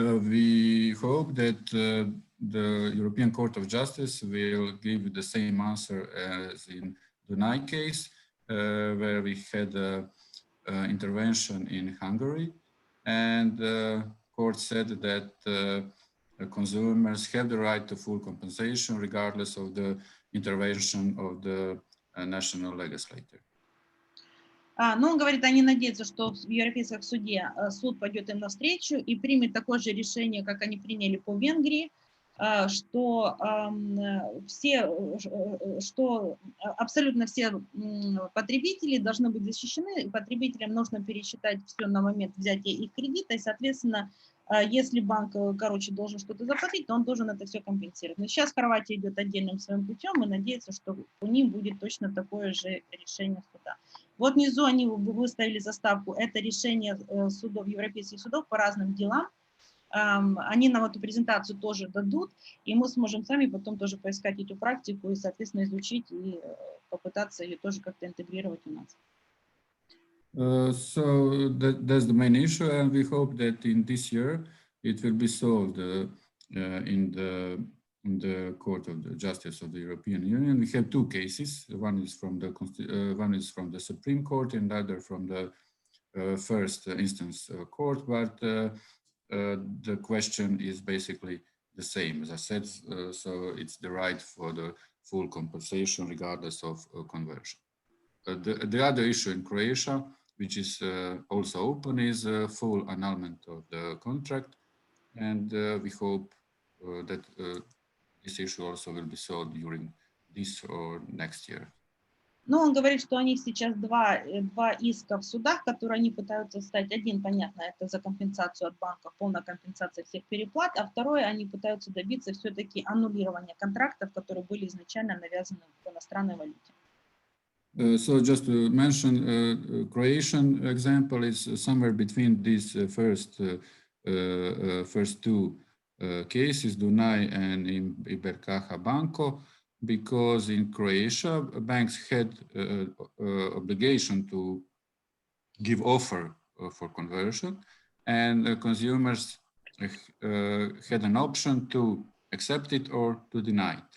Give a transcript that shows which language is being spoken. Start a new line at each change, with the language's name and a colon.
English: We hope that the European Court of Justice will give the same answer as in the Nye case, where we had intervention in Hungary, and the court said that consumers have the right to full compensation regardless of the intervention of the national legislator.
Russian: Но он говорит, они надеются, что в Европейском суде суд пойдет им навстречу и примет такое же решение, как они приняли по Венгрии, что абсолютно все потребители должны быть защищены, потребителям нужно пересчитать все на момент взятия их кредита, и, соответственно, если банк, должен что-то заплатить, то он должен это все компенсировать. Но сейчас Хорватия идет отдельным своим путем и надеется, что у них будет точно такое же решение суда. Вот внизу они выставили заставку, это решение судов, европейских судов по разным делам. Они нам эту презентацию тоже дадут, и мы сможем сами потом тоже поискать эту практику и, соответственно, изучить и попытаться ее тоже как-то интегрировать у нас.
English: So that's the main issue, and we hope that in this year it will be solved in the Court of the Justice of the European Union. We have two cases. One is from the Supreme Court, and the other from the first instance court. But the question is basically the same, as I said. So it's the right for the full compensation regardless of conversion. The other issue in Croatia, which is also open, is full annulment of the contract, and we hope that this issue also will be solved during this or next year.
Russian: Но он говорит, что у них сейчас два иска в судах, которые они пытаются встать. Один, понятно, это за компенсацию от банка, полная компенсация всех переплат, а второе, они пытаются добиться все-таки аннулирования контрактов, которые были изначально навязаны в иностранной валюте.
English: So just to mention, Croatian example is somewhere between these first two cases, Dunaj and Ibercaja Banco, because in Croatia, banks had obligation to give offer for conversion, and consumers had an option to accept it or to deny it.